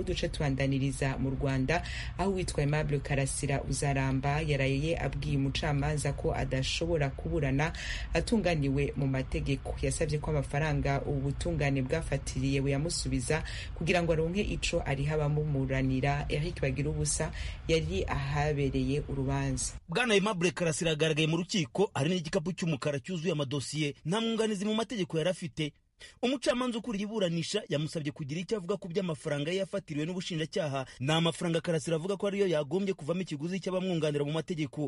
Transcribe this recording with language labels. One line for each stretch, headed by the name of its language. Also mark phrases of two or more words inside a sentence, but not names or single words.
Rundi: Duce tubandaniriza mu Rwanda aho witwa Aimable Karasira Uzaramba yaraye abwiye umucamanza ko adashobora kuburana atunganiwe mu mategeko. Yasabye ko amafaranga ubutungane bwafatiriye buyamusubiza kugira ngo aronke ico ariho abamumuranira. Eric Bagirubusa yari ahabereye urubanza.
Kinyarwanda: Bwana Aimable Karasira agaragaye mu rukiko ari n'igikapu cy'umukara cyuzuye amadosiye nta mwunganizi mu mategeko yarafite. Umucamanza ukuriye iburanisha yamusabye kugira icyo avuga ku by'amafaranga yafatiriwe n'ubushinjacyaha. Ni amafaranga Karasira avuga ko ariyo yagombye kuvamo ikiguzi cy'abamwunganira mu mategeko.